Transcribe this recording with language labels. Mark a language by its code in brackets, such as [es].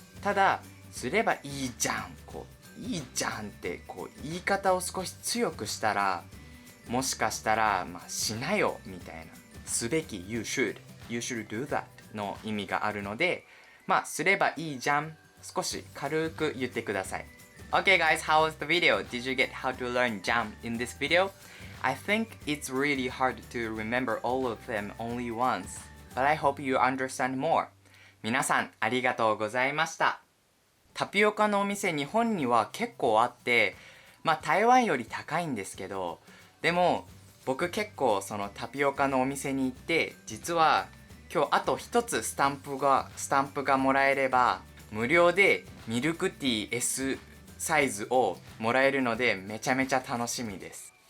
[ja] ただ、すればいいじゃん、いいじゃんって言い方を少し強くしたら、もしかしたら、しなよみたいな、すべき [en] you should do that [ja] の意味があるので、すればいいじゃん、少し軽く言ってください。 [en] Okay guys, how was the video? Did you get how to learn jam in this video? I think it's really hard to remember all of them only once, but I hope you understand more. [ja] 皆さんありがとうございました。タピオカのお店日本には結構あって、台湾より高いんですけど、でも僕結構そのタピオカのお店に行って、実は今日あと一つスタンプがもらえれば無料でミルクティー S サイズをもらえるので、めちゃめちゃ楽しみです。